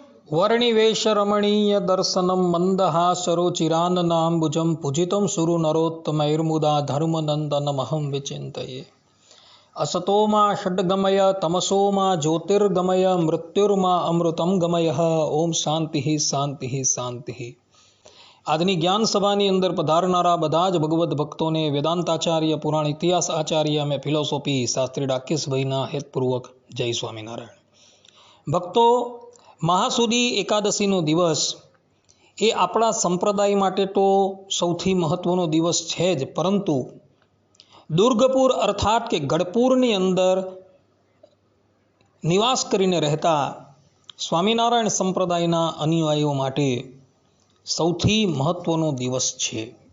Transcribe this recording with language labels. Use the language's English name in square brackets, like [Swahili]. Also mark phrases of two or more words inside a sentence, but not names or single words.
[Sanskrit] वर्णिवेशरमणीय दर्शनं मन्दहासरुचिराननाम्बुजं पूजितं सुरु नरोत्तमैर्मुदा धर्मनन्दनमहं विचिन्तये। असतो मा षड्गमय तमसो मा ज्योतिर्गमय मृत्युर्मा अमृतं गमय। ओम शांति शांति शांति। [Gujarati] આજની જ્ઞાન સભાની અંદર પધારનારા બધા જ ભગવદ્ ભક્તોને વેદાંતાચાર્ય પુરાણ ઇતિહાસ આચાર્ય અને ફિલોસોફી શાસ્ત્રી ડાકેશભાઈના હેતપૂર્વક જય સ્વામિનારાયણ. ભક્તો, મહાસુદી એકાદશીનો દિવસ એ આપણા સંપ્રદાય માટે તો સૌથી મહત્વનો દિવસ છે જ, પરંતુ દુર્ગપુર અર્થાત કે ગઢપુરની અંદર નિવાસ કરીને રહેતા સ્વામિનારાયણ સંપ્રદાયના અનુયાયીઓ માટે સૌથી મહત્વનો દિવસ છે.